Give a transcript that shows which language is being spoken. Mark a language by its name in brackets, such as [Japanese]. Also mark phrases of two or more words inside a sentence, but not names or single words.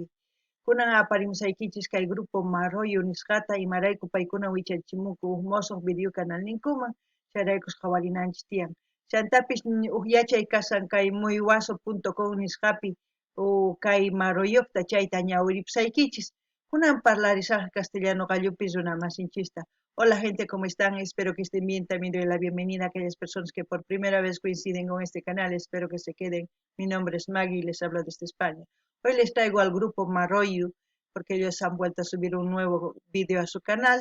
[Quechua] Kunan aparimsaykichis kay grupo Marroyo nisqata imarayku paykuna wichachimunku mosoq [Spanish] video canal [Quechua] ninkuman chayraykus qhawarinanchis tiyan. Chantapish yachay kasan kay muywaso.com nisqapi kay Marroyokta chayta ñawiripsaykichis. Kunan [Spanish] parlarizar castellano [Quechua] gallupis una masinchista. [Spanish] Hola gente, ¿cómo están? Espero que estén bien. También doy la bienvenida a aquellas personas que por primera vez coinciden con este canal. Espero que se queden. Mi nombre es Maggie y les hablo desde España. Hoy les traigo al grupo Marroyo porque ellos han vuelto a subir un nuevo video a su canal.